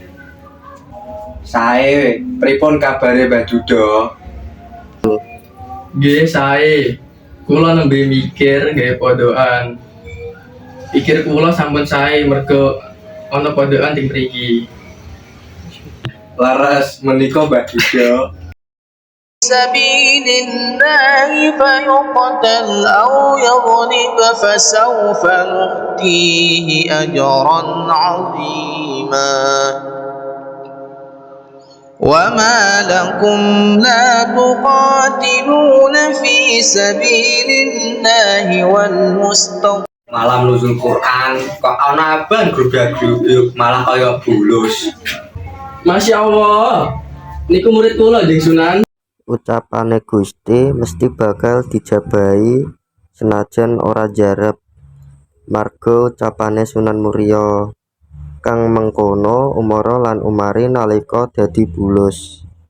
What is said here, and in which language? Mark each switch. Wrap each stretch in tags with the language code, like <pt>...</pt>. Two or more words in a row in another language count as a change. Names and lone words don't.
<jv>Sae, pripun kabare Mbah Duda? Nggih sae. Kula nembe mikir gawe pondokan. Pikir kula sampun sae merga ana pondokan teng mriki. Laras menika Mbah Duda.</jv> <ar>سبيل الله فيقتل أو يغلب فسوف نؤتيه أجرا عظيما وما لكم لا تقاتلون في سبيل الله والمستضعفين.</ar> <jv>Malam nuzul Quran kok ana abang grubak-grubuk malah kaya bulus.</jv> <ar>ما شاء الله,</ar> <jv>niku murid kula Jeng Sunan. Ucapane Gusti mesti bakal dijabahi senajan ora jarep. Marga ucapane Sunan Muria kang mengkono Umara lan Umari nalika dadi bulus.</jv>